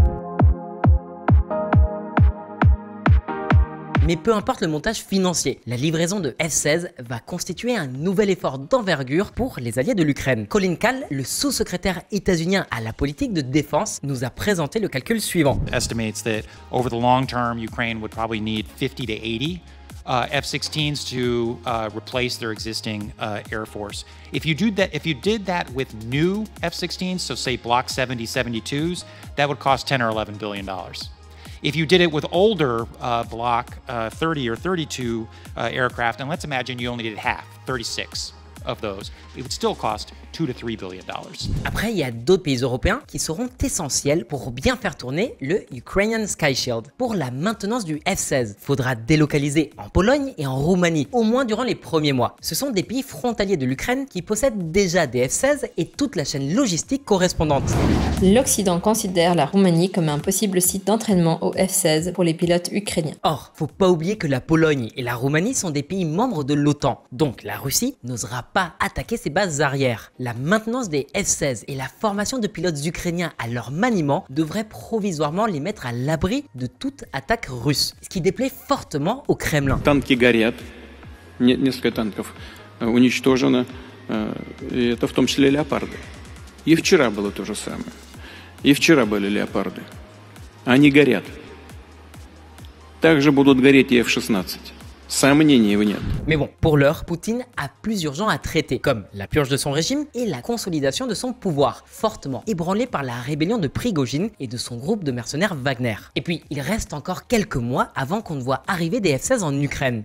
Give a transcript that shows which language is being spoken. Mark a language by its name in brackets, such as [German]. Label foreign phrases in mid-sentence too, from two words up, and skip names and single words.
[French] Mais peu importe le montage financier, la livraison de F-16 va constituer un nouvel effort d'envergure pour les alliés de l'Ukraine. Colin Kahl, le sous-secrétaire états-unien à la politique de défense, nous a présenté le calcul suivant. [English] Estimates that over the long term, Ukraine would probably need 50 to 80 F-16s to replace their existing Air Force. If you did that with new F-16s, so say Block 70, 72s, that would cost $10 or $11 billion. If you did it with older Block 30 or 32 aircraft, and let's imagine you only did half, 36 of those, it would still cost $2 to $3 billion. [French] Après, il y a d'autres pays européens qui seront essentiels pour bien faire tourner le Ukrainian Sky Shield. Pour la maintenance du F-16, il faudra délocaliser en Pologne et en Roumanie, au moins durant les premiers mois. Ce sont des pays frontaliers de l'Ukraine qui possèdent déjà des F-16 et toute la chaîne logistique correspondante. L'Occident considère la Roumanie comme un possible site d'entraînement au F-16 pour les pilotes ukrainiens. Or, faut pas oublier que la Pologne et la Roumanie sont des pays membres de l'OTAN, donc la Russie n'osera pas attaquer ses bases arrière. La maintenance des F-16 et la formation de pilotes ukrainiens à leur maniement devraient provisoirement les mettre à l'abri de toute attaque russe, ce qui déplaît fortement au Kremlin. [Russian] Танки горят, несколько танков уничтожено, это в том числе леопарды. И вчера было то же самое. И вчера были леопарды. Они горят. Также будут гореть и F-16. [French] Mais bon, pour l'heure, Poutine a plus urgent à traiter, comme la purge de son régime et la consolidation de son pouvoir, fortement ébranlé par la rébellion de Prigojine et de son groupe de mercenaires Wagner. Et puis, il reste encore quelques mois avant qu'on ne voit arriver des F-16 en Ukraine.